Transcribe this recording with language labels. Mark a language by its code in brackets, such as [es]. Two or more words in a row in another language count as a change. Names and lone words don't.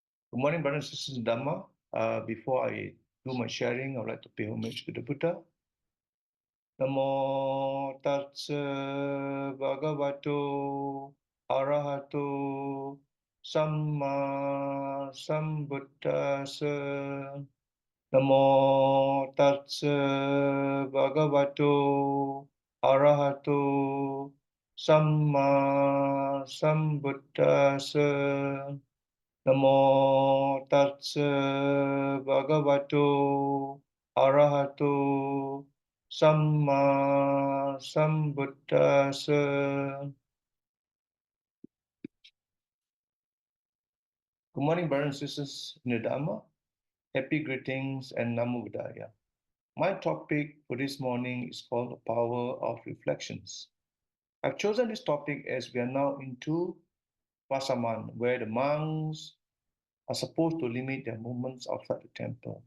[en] Good morning, brothers and sisters in Dhamma. Before I do my sharing, I would like to pay homage to the Buddha. [pi] Namo Tassa Bhagavato Arahato Samma Sambuddhassa. Namo Tassa Bhagavato Arahato Samma Sambuddhassa. Namo Tassa Bhagavato Arahato Samma Sambuddhassa. [en] Good morning, brothers and sisters in the Dhamma. Happy greetings and [pi] Namo Buddhaya. [en] My topic for this morning is called the power of reflections. I've chosen this topic as we are now into Vasaman, where the monks are supposed to limit their movements outside the temple.